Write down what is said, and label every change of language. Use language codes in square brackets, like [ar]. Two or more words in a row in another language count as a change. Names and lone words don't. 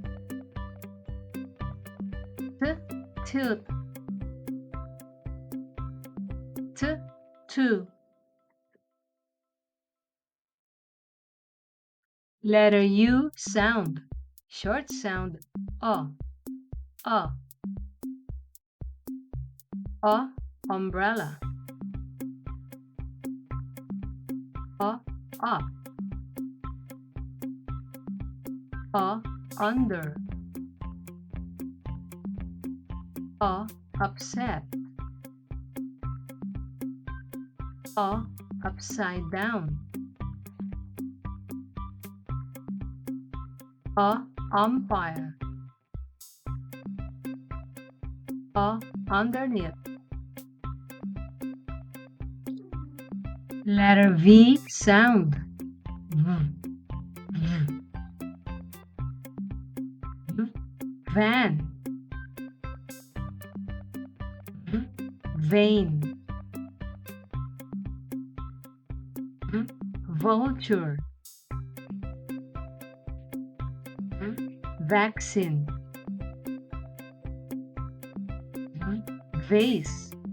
[en] T. Tooth. T. Two. Letter U sound. Short sound. O. O. O. Umbrella. O. Up. O. Under. O. Upset. O. Upside down. umpire, underneath. Letter V sound. V, v, v, van, v, vein, v, vulture, v, vaccine, v, vase,